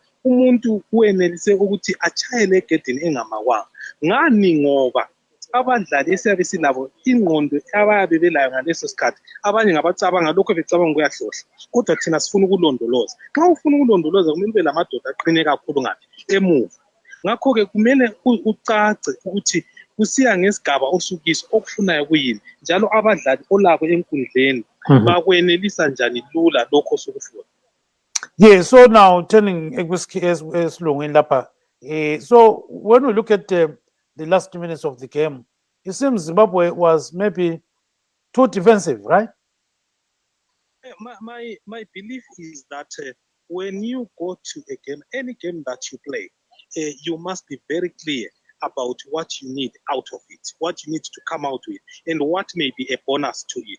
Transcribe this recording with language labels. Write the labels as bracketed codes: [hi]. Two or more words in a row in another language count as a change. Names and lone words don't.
[nd] umuntu uwenelise ukuthi atshayele egedini engamakwanga ngani ngoba abadlali esiyabe silabo ingqondo abayabe belayo ngaleso sikhathi abanye ngabacabanga lokho becabanga kuyahlohla kodwa thina sifuna ukulondoloza xa ufuna ukulondoloza kumele ube lamadoda aqine kakhulu ngaphi emuva ngakho-ke kumele ucace ukuthi kusiya ngesigaba osukiso okufunayo kuyini njalo abadlali olabo enkundleni bakwenelisa njani lula lokho sokufuna [en] so now turning [nd] esilungwini lapha [en] So when we look at the last minutes of the game, it seems Zimbabwe was maybe too defensive, right? My belief is that when you go to a game, any game that you play, you must be very clear about what you need out of it, what you need to come out with, and what may be a bonus to it.